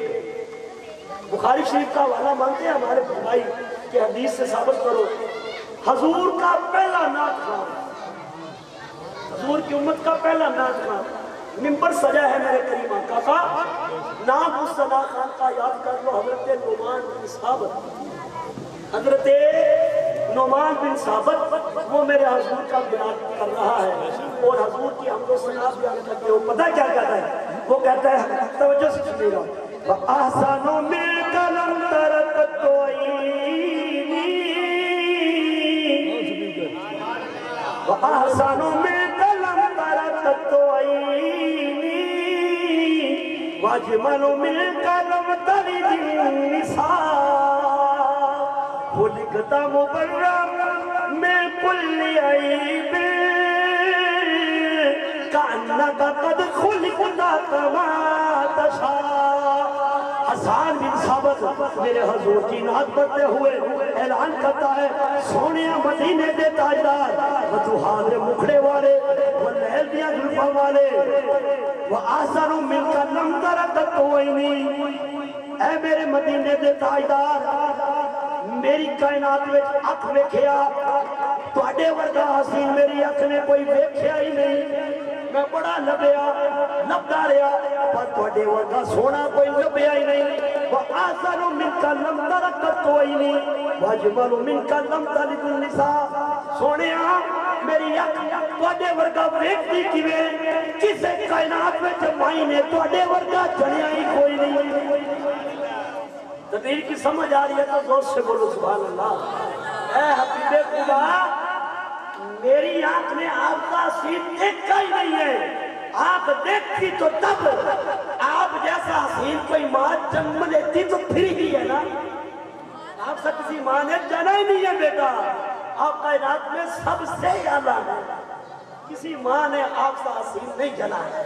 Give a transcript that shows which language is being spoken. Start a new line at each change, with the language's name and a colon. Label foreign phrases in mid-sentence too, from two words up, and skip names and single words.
Urdu: بخاری شریف کا حوالہ مانتے ہیں ہمارے بھائی کہ حدیث سے ثابت کرو، حضور کا پہلا نعت خوان، حضور کی امت کا پہلا نعت خوان، منبر سجا ہے میرے کریم آقا کا، نام اس صدا خان کا یاد کر لو، حضرت نعمان بن ثابت، حضرت نعمان بن ثابت، وہ میرے حضور کا بیان کر رہا ہے اور حضور کی حمد و ثنا بیان کرتے ہو، پتہ کیا کہتا ہے؟ وہ کہتا ہے، توجہ سے سنیے گا،
Arabic: وَأَحْسَنُ مِنْكَ لَمْ تَرَ قَطُّ عَيْنِي وَأَحْسَنُ مِنْكَ لَمْ تَرَ قَطُّ عَيْنِي وَأَجْمَلُ مِنْكَ لَمْ تَلِدِ النِّسَاءُ خُلِقْتَ مُبَرَّأً مِنْ كُلِّ عَيْبٍ كَأَنَّكَ قَدْ خُلِقْتَ كَمَا تَشَاءُ۔
Urdu: حسان بن ثابت میرے حضور کی نعت پڑھتے ہوئے اعلان کرتا ہے،
Punjabi: سونیا مدینے دے تاجدار، وجوہات دے مکھڑے والے، واللیل دیاں زلفاں والے،
Arabic: وَأَحْسَنُ مِنْكَ لَمْ تَرَ قَطُّ عَيْنِي،
Punjabi: اے میرے مدینے دے تاجدار، میری کائنات میں اکھ ویکھیا، تواڈے ورگا حسین میری اکھ نے کوئی ویکھیا ہی نہیں، میں بڑا لبدا رہا پر تواڈے ورگا سونا کوئی لبیا ہی نہیں۔
Arabic: وَأَحْسَنُ مِنْكَ لَمْ تَرَ قَطُّ عَيْنِي وَأَجْمَلُ مِنْكَ لَمْ تَلِدِ النِّسَاءُ۔
Punjabi: سونیا میری اکھ تواڈے ورگا ویکھدی کیویں، کسے کائنات وچ مائی نے تواڈے ورگا جنیا ہی کوئی نہیں۔
Urdu: تقریر کی سمجھ آ رہی ہے تو زور سے بولو
Arabic: سبحان اللہ۔
Urdu: اے حبیب خدا، میری آنکھ نے آپ کا حسین دیکھا ہی نہیں ہے، آپ دیکھتی تو تب، آپ جیسا حسین کوئی ماں جنم لیتی تو پھر ہی ہے نا، آپ سے کسی ماں نے جانا ہی نہیں ہے بیٹا، آپ کائنات میں سب سے اعلیٰ ہے، کسی ماں نے آپ کا حسین نہیں جلایا.